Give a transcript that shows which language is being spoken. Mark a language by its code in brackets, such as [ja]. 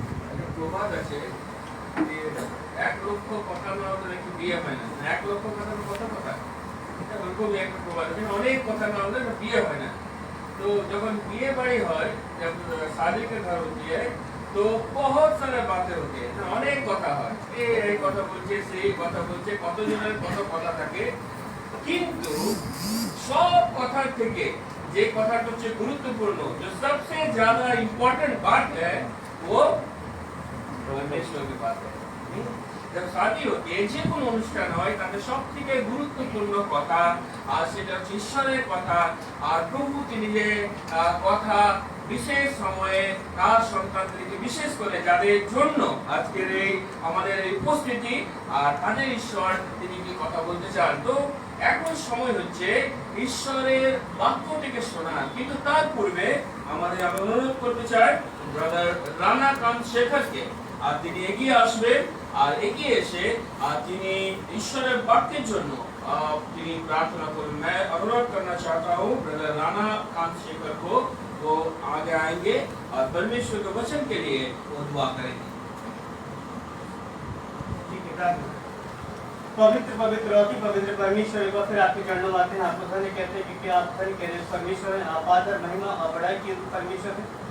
[bn] একটা প্রবাদ আছে যে 1 লক্ষ কথা না হলে নাকি বিয়ে হয় না। 1 লক্ষ কথা কথা এটা ওরকমই একটা প্রবাদ আছে, অনেক কথা না হলে বিয়ে হয় না। [hi] तो जब बिए बाड़ी হয়, जब शादी के घर होती है [bn] तो बहुत सारे बातें होती है, অনেক কথা হয়, এই কথা বলছে সেই কথা বলছে, কতজনের কত কথা থাকে, কিন্তু সব কথার থেকে যে কথাটা হচ্ছে গুরুত্বপূর্ণ, [hi] जो सबसे ज्यादा इम्पोर्टेंट बात है [bn] वो परमेश्वर की बात है। [hi] जब शादी होती है, [bn] যে কোনো অনুষ্ঠান হয়, তাতে সবথেকে গুরুত্বপূর্ণ কথা আর সেটা হচ্ছে ঈশ্বরের কথা। আর প্রভু তিনি যে কথা বিশেষ সময়ে তার সন্তানদেরকে বিশেষ করে যাদের জন্য আজকের এই আমাদের এই উপস্থিতি আর তাদের ঈশ্বর তিনি কি কথা বলতে চান। তো এখন সময় হচ্ছে ঈশ্বরের বাক্য থেকে শোনার, কিন্তু তার পূর্বে আমাদের আমি অনুরোধ করতে চাই ব্রাদার রানা কান্ত শেখরকে, আর তিনি এগিয়ে আসবেন আর এগিয়ে এসে আর তিনি ঈশ্বরের বাক্যের জন্য তিনি [hi] प्रार्थना करें। मैं अनुरोध करना चाहता हूँ ब्रदर राना कांत शेखर को, वो आगे आएंगे और परमेश्वर के वचन के लिए वो दुआ करेंगे। पवित्र पवित्र अति पवित्र परमेश्वर, एक बार फिर आपके चरणों में आते हैं, आपको धन्य कहते हैं क्योंकि आप धन्य कह रहे परमेश्वर हैं, आप आदर महिमा और बड़ाई की परमेश्वर हैं।